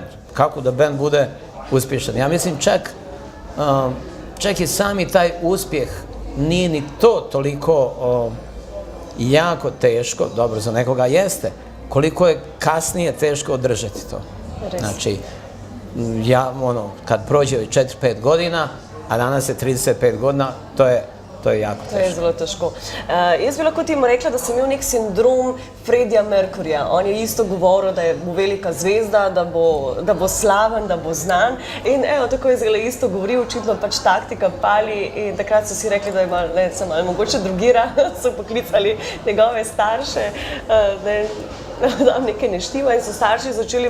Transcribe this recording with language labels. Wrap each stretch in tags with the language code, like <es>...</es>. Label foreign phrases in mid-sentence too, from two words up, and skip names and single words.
<bs>Kako da band bude uspješan. Ja mislim čak i sami taj uspjeh nije ni to toliko jako teško, dobro za nekoga jeste, koliko je kasnije teško održati to. Znači, ja kad prođe 4-5 godina, a danas je 35 godina, to je jako teško.</bs> <sl>To je zelo težko. Jaz bi lahko temu rekla, da sem imel nek sindrom Freddija Mercuryja. On je isto govoril, da bo velika zvezda, da bo slaven, da bo znan. In evo, tako je zelo isto govoril, očitno pač taktika pali. In takrat so si rekli, da je se malo mogoče drugira, so poklicali njegove starše, da nekaj ne štima in so starši začeli</sl>